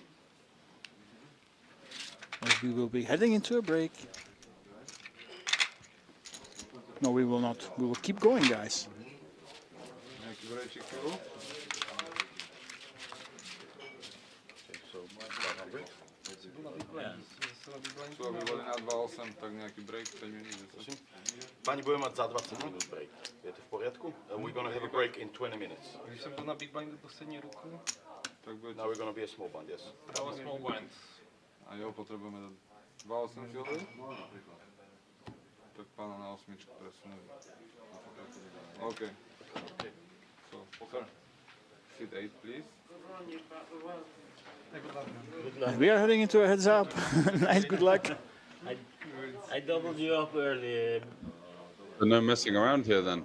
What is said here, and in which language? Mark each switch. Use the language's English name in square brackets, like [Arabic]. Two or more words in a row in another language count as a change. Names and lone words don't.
[English] As we will be heading into a break. No, we will not. We will keep going, guys. [Slovak] Co, aby boli na 2.8, tak nejaký break, 5 minút, 10. Pani, budeme mať za 20 minút break. Je to v poriadku? [English] We're gonna have a break in 20 minutes. [Czech] Když jsem byl na [English] big blindu [Czech] poslední ruku, tak bude [English] Now we're gonna be a small blind, yes. to small blind. [Slovak] A jo, potrebujeme 2.8 fieldy. Tak pána na osmičku presunú. [English] OK. So, poker. Sit 8, please. We are heading into a heads up. Nice, good luck. I doubled you up early. But no messing around here then.